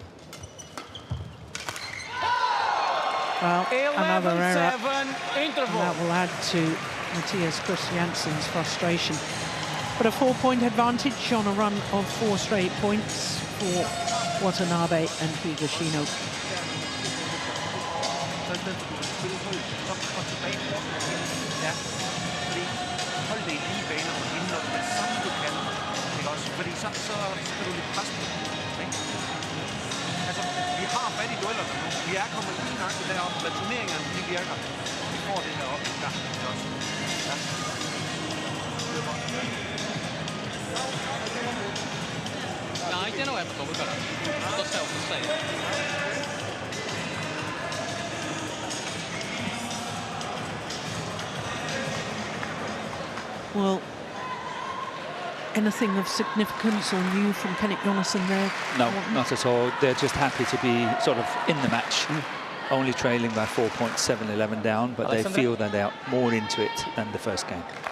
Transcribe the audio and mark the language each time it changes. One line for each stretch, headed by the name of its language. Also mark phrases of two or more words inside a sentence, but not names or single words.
English: Well, 11, another error. 7, interval. And that will add to Matthias Christiansen's frustration. But a 4-point advantage on a run of 4 straight points for Watanabe and Higashino.
Danish: Altså, vi har fat i duellerne nu. Vi er kommet lige nok til deroppe, hvad turneringerne de virker. Vi får det her op. Ja, det er også. Ja.
Japanese: 相手の方がやっぱ飛ぶから、落としたい落としたい。
English: Well, anything of significance or new from Kenneth Jonassen there? No, not at all. They're just happy to be sort of in the match, only trailing by 4 points, 7-11 down, but they feel that they're more into it than the first game.